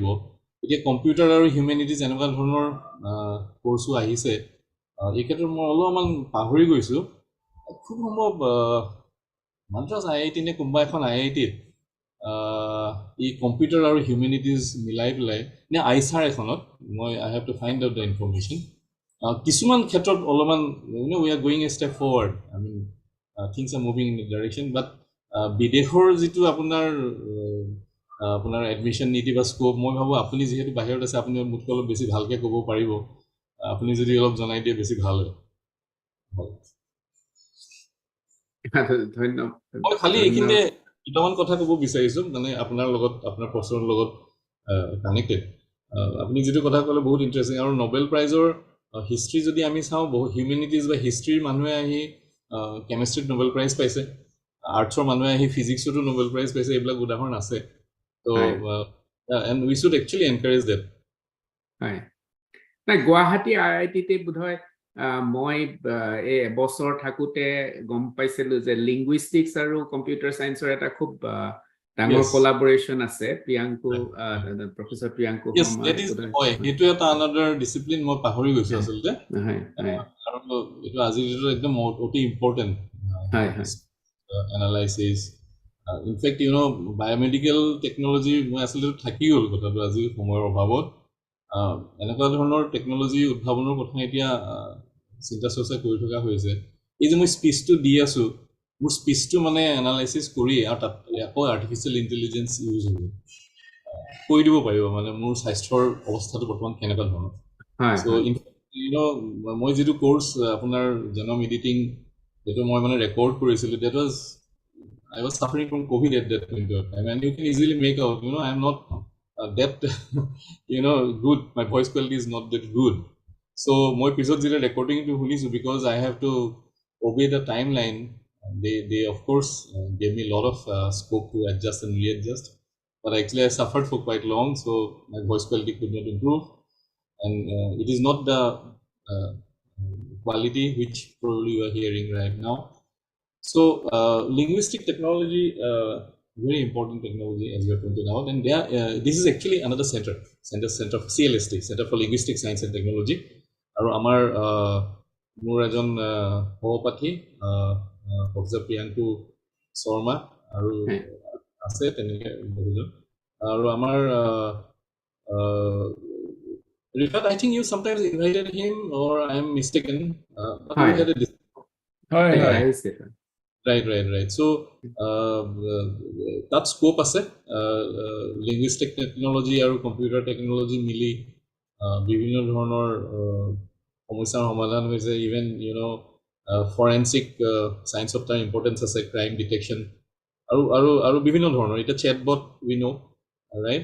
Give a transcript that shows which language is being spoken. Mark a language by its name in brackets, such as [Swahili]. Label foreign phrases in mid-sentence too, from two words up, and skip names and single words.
[Assamese] এতিয়া কম্পিউটাৰ আৰু হিউমেনিটিজ এনেকুৱা ধৰণৰ কোৰ্চো আহিছে। এই ক্ষেত্ৰত মই অলপমান পাহৰি গৈছোঁ, খুব সম্ভৱ মাদ্ৰাছ IIT নে কোনোবা এখন IITত এই কম্পিউটাৰ আৰু হিউমেনিটিজ মিলাই পেলাই নে আইচাৰ এখনত, [English] I have to find out the information, কিছুমান ক্ষেত্ৰত অলপমান we are going a step forward. I mean things are moving in the direction, but [Assamese] বিদেশৰ যিটো আপোনাৰ এডমিশন নীতি বা স্কোপ মই ভাবো আপুনি যেহেতু বাহিৰত আছে আপুনি মোতকৈ অলপ বেছি ভালকে ক'ব পাৰিব আপুনি যদি অলপ জনাই দিয়ে বেছি ভাল হয় ধন্যবাদ মই খালি এইখিনিতে দুটামান কথা ক'ব বিচাৰিছো মানে আপোনাৰ লগত আপোনাৰ প্ৰশ্নৰ লগত কানেক্টেড আপুনি যেটো কথা ক'লে বহুত ইন্টাৰেষ্টিং আৰু নোবেল প্ৰাইজৰ হিষ্ট্ৰী যদি আমি চাওঁ বহুত হিউম্যানিটিজ বা হিষ্ট্ৰীৰ মানুহে আহি কেমিষ্ট্ৰিত নোবেল প্ৰাইজ পাইছে আৰ্টছৰ মানুহে আহি ফিজিক্সতো নোবেল প্ৰাইজ পাইছে এইবিলাক উদাহৰণ আছে তো [English] and we should actually encourage that [Assamese] হয় না গুৱাহাটী আইআইটিতে বোধহয় মই এই বছৰ থাকোতে গম পাইছিলো যে লিংগুইষ্টিক্স আৰু [English] computer science [Assamese] এটা খুব ডাঙৰ কোলাবোৰেচন আছে প্ৰিয়াংকু প্ৰফেসৰ প্ৰিয়াংকু হয় হেতু এটা [English] another discipline [Assamese] মই পাহৰি গৈছো আসলতে হয় আৰু এটো আজি যেটো একদম অতি ইম্পৰ্টেন্ট হয় এনালাইসিস [English] in fact biomedical technology [Assamese] মই আসলে থাকি গল কথাটো আজি সময়ৰ অভাৱত এনেকুৱা ধৰণৰ টেকনলজি উদ্ভাৱনৰ কথা এতিয়া চিন্তা চৰ্চা কৰি থকা হৈছে এই যে মই স্পিচটো দি আছো মোৰ স্পিচটো মানে এনালাইসিস কৰি আৰু তাত আকৌ [English] artificial intelligence use [Assamese] হ'ব কৈ দিব পাৰিব মানে মোৰ স্বাস্থ্যৰ অৱস্থাটো বৰ্তমান কেনেকুৱা ধৰণৰ সো মই যেটো কোৰ্স আপোনাৰ জেনম এডিটিং যেটো মই মানে ৰেকৰ্ড কৰিছিলো [English] that was I was suffering from COVID at that point of time, and you can easily make out, I am not that, good. My voice quality is not that good. So, my episode is recording to Hunisu because I have to obey the timeline. They of course, gave me a lot of scope to adjust and readjust. But actually, I suffered for quite long, so my voice quality could not improve. And it is not the quality which probably you are hearing right now. So linguistic technology, very important technology as you have pointed out, and this is actually another center for CLST, Center for Linguistic Science and Technology. [Assamese] আৰু আমাৰ মোৰ এজন সহপাঠী প্ৰফেসৰ প্ৰিয়াংকু শৰ্মা আৰু আছে তেনেকে বহুজন আৰু আমাৰ Rifat, [English] I think you sometimes invited him or I am mistaken, but we had a Right. So that scope আছে linguistic technology আৰু computer technology [Assamese] মিলি বিভিন্ন ধৰণৰ সমস্যাৰ সমাধান হৈছে [English] even forensic science of the importance আছে crime detection [Assamese] আৰু বিভিন্ন ধৰণৰ এটা [English] chatbot we know, right?